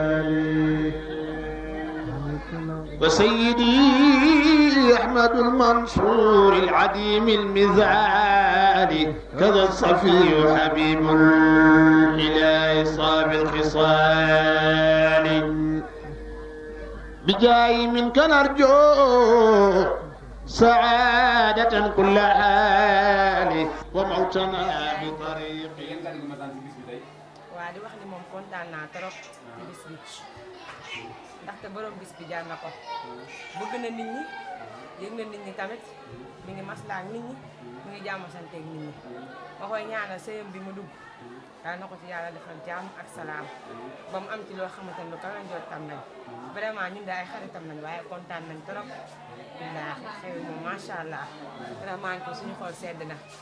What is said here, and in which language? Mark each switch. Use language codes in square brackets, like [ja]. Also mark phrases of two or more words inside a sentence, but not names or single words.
[ar] وسيدي أحمد المنصور العديم المثال كذا الصفي حبيب الإله صاب الخصال بجاي منك نرجو سعادة كل حال وموتنا بطريق [wo] waa di wax ni moom kontaan naa trop ci bis bi ndaxte borom bis bi jaar na ko bëgg na nit ñi yëg na nit ñi tamit mi ngi maslaa ak nit ñi mi ngi jàmm sante ak nit ñi ma koy ñaanal sëyam bi mu dugg daal na ko ci yàlla defal jàmm ak salaam ba mu am ci loo xamante ne lu kawe njortam nañ vraiment ñun de ay xaritam nañ waaye kontaan nañ trop billaahi xew moom [ar] ما شاء الله [wo] vraiment ko suñu xol sedd na